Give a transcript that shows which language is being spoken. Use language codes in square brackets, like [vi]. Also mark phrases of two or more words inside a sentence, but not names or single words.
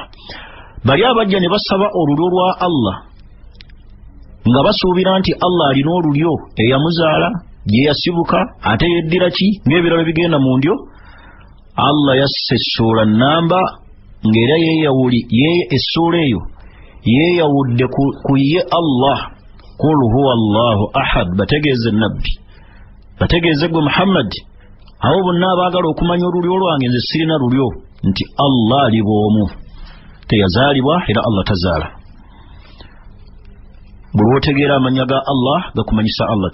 [lg] Bali abajja ne basaba olulyo lwa Allah nga basuubira nti Allah alina olulyo eyamuzaala gye yasibuka ate yeddira ki ng'ebirala bigenda mu ndyo. Allah yasse essuula nnamba ng'era essuula eyo yeeyawudde ku ye Allah. [ar] قل هو الله أحد, [lg] bategeeze nabbi, bategeeze gwe Muhammad abo bonna abaagala okumanya olulyo lwange nze sirina lulyo, nti Allah ali bw'omu, teyazaalibwa era Allah tazaala. Buli wotegeera amanya ga Allah gakumanyisa Allah.